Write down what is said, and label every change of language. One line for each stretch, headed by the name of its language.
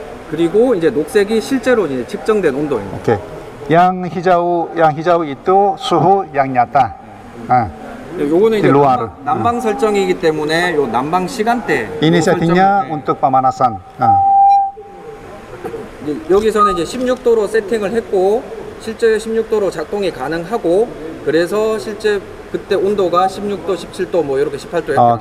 Korean: 그리고 이제 녹색이 실제로 이제 측정된 온도입니다. Oke.
Indonesian: Yang hijau itu suhu yang nyata.
Korean: 요거는 이제
Indonesian: di luar.
Korean: 난방 설정이기 때문에 요 난방 시간대.
Indonesian: Ini settingnya untuk pemanasan.
Korean: 여기서는 이제 16도로 세팅을 했고 실제 16도로 작동이 가능하고 그래서 실제 그때 온도가 16도, 17도 뭐 이렇게 18도.